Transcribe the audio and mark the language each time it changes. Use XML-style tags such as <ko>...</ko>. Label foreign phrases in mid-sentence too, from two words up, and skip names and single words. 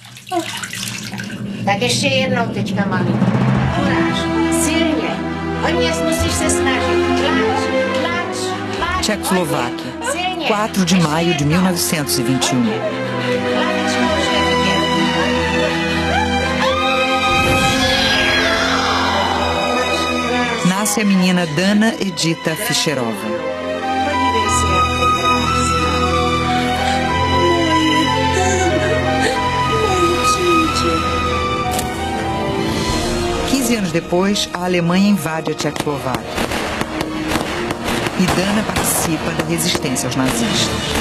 <cs>Tak ještě jednou teďka, mami. Kuráž, silně. Hodně musíš se snažit. Tlač.</cs> <pt>Tchecoslováquia, 4 de maio de 1921. Nasce a menina Dana Edita Fischerova. Anos depois, a Alemanha invade a Tchecoslováquia e Dana participa da resistência aos nazistas.</pt>